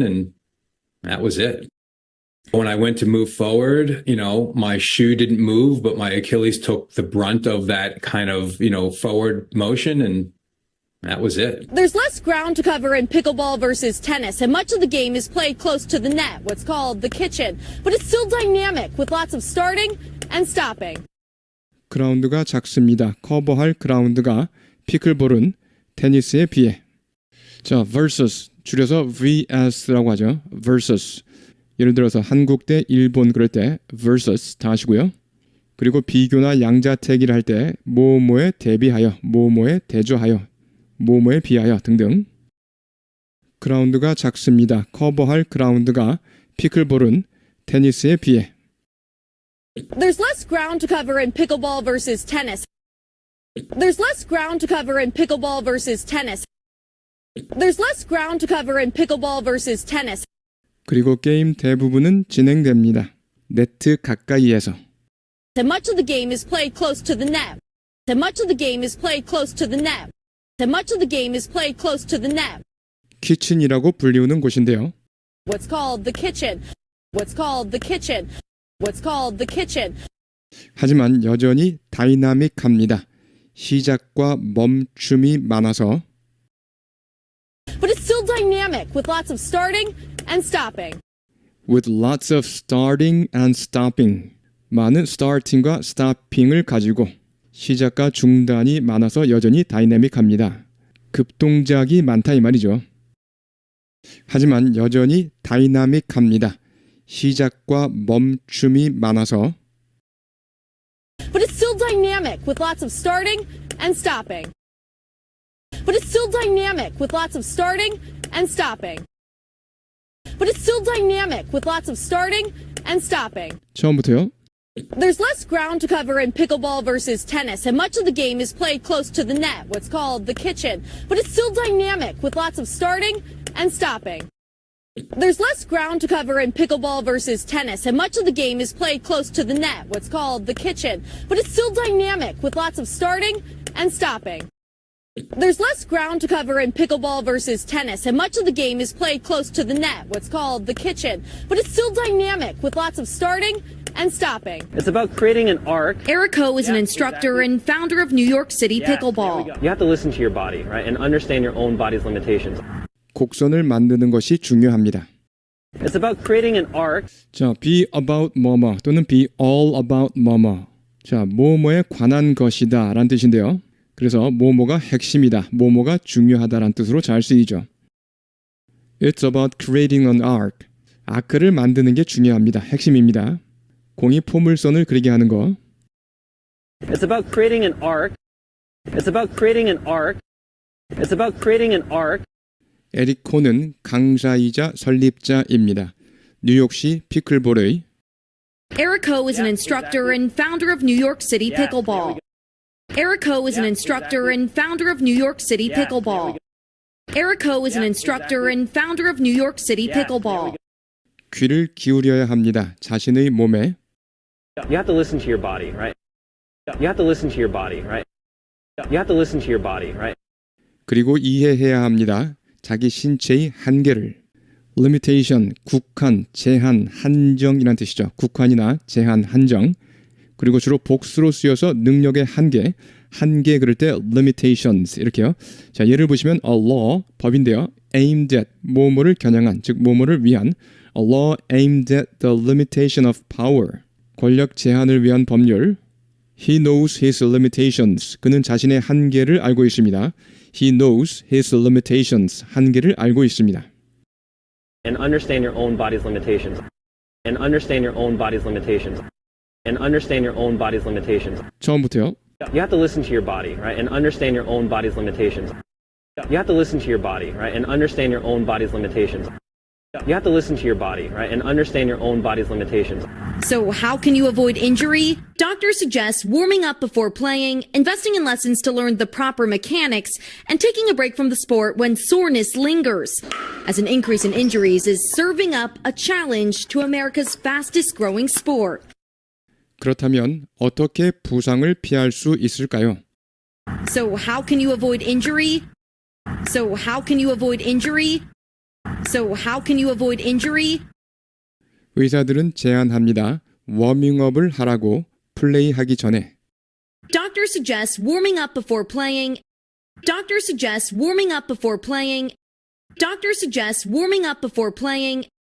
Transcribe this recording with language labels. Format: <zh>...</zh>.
<en>And that was it. When I went to move forward, my shoe didn't move, but my Achilles took the brunt of that kind of, forward motion. And that was it. There's less ground to cover in pickleball versus tennis, and much of the game is played close to the net, what's called the kitchen. But it's still dynamic, with lots of starting and stopping.</en> <ko>그라운드가 작습니다. 커버할 그라운드가 피클볼은 테니스에 비해. 자, versus 줄여서 vs라고 하죠. versus. 예를 들어서 한국 대 일본 그럴 때 versus 다 하시고요. 그리고 비교나 양자택일 할 때 뭐뭐에 대비하여, 뭐뭐에 대조하여, 뭐뭐에 비하여 등등. 그라운드가 작습니다. 커버할 그라운드가 피클볼은 테니스에 비해.</ko> <en>There's less ground to cover in pickleball versus tennis. There's less ground to cover in pickleball versus tennis. There's less ground to cover in pickleball versus tennis.</en> <ko>그리고 게임 대부분은 진행됩니다. 네트 가까이에서.</ko> <en>And much of the game is played close to the net. And much of the game is played close to the net. And much of the game is played close to the net.</en> <ko>키친이라고 불리우는 곳인데요.</ko> <en>What's called the kitchen. What's called the kitchen. what's called the kitchen.</en> <ko>하지만 여전히 다이나믹합니다. 시작과 멈춤이 많아서</ko> <en>But it's still dynamic with lots of starting and stopping. with lots of starting and stopping.</en> <ko>많은 starting과 stopping을 가지고 시작과 중단이 많아서 여전히 다이내믹합니다. 급동작이 많다 이 말이죠. 하지만 여전히 다이나믹합니다. 시작과 멈춤이 많아서</ko> <en>But it's still dynamic with lots of starting and stopping. But it's still dynamic with lots of starting and stopping. But it's still dynamic with lots of starting and stopping.</en> <ko>처음부터요.</ko> <en>There's less ground to cover in pickleball versus tennis, and much of the game is played close to the net, what's called the kitchen. But it's still dynamic with lots of starting and stopping. There's less ground to cover in pickleball versus tennis, and much of the game is played close to the net, what's called the kitchen. But it's still dynamic with lots of starting and stopping. There's less ground to cover in pickleball versus tennis, and much of the game is played close to the net, what's called the kitchen. But it's still dynamic with lots of starting and stopping. It's about creating an arc. Eric Ho is an Yeah, instructor exactly. and founder of New York City Yes, there we Pickleball. go. You have to listen to your body, right, and understand your own body's limitations.</en> <ko>곡선을 만드는 것이 중요합니다.</ko> <en>It's about creating an arc. 자, be about 뭐뭐 또는 be all about 뭐뭐.</en> <ko>자, 뭐뭐에 관한 것이다 라는 뜻인데요. 그래서 뭐뭐가 핵심이다, 뭐뭐가 중요하다라는 뜻으로 잘 쓰이죠.</ko> <en>It's about creating an arc.</en> <ko>아크를 만드는 게 중요합니다. 핵심입니다. 공이 포물선을 그리게 하는 거.</ko> <en>It's about creating an arc. It's about creating an arc. It's about creating an arc.</en> <ko>에릭 코는 강사이자 설립자입니다. 뉴욕시 피클볼의</ko> <en>Eric Ho is an instructor and founder of New York City Pickleball. Eric Ho is an instructor and founder of New York City Pickleball. Eric Ho is an instructor and founder of New York City Pickleball.</en> <ko>귀를 기울여야 합니다. 자신의 몸에</ko> <en>You have to listen to your body, right? You have to listen to your body, right? You have to listen to your body, right?</en> <ko>그리고 이해해야 합니다. 자기 신체의 한계를. limitation, 국한, 제한, 한정이란 뜻이죠. 국한이나 제한, 한정. 그리고 주로 복수로 쓰여서 능력의 한계, 한계 그럴 때 limitations 이렇게요. 자, 예를 보시면</ko> <en>a law,</en> <ko>법인데요.</ko> <en>aimed at,</en> <ko>뭐뭐를 겨냥한, 즉 뭐뭐를 위한</ko> <en>a law aimed at the limitation of power.</en> <ko>권력 제한을 위한 법률.</ko> <en>He knows his limitations.</en> <ko>그는 자신의 한계를 알고 있습니다.</ko> <en>He knows his limitations.</en> <ko>한계를 알고 있습니다.</ko> <en>And understand your own body's limitations. And understand your own body's limitations. And understand your own body's limitations.</en> <ko>처음부터요.</ko> <en>You have to listen to your body, right? And understand your own body's limitations. You have to listen to your body, right? And understand your own body's limitations. You have to listen to your body, right? And understand your own body's limitations. So how can you avoid injury? Doctors suggest warming up before playing, investing in lessons to learn the proper mechanics, and taking a break from the sport when soreness lingers. As an increase in injuries is serving up a challenge to America's fastest growing sport.</en> <ko>그렇다면 어떻게 부상을 피할 수 있을까요?</ko> <en>So how can you avoid injury? So how can you avoid injury? So how can you avoid injury?</en> <ko>의사들은 제안합니다. 워밍업을 하라고 플레이하기 전에.</ko> <en>Doctor suggests warming up before playing. Doctor suggests warming up before playing. Doctor suggests warming up before playing.</en>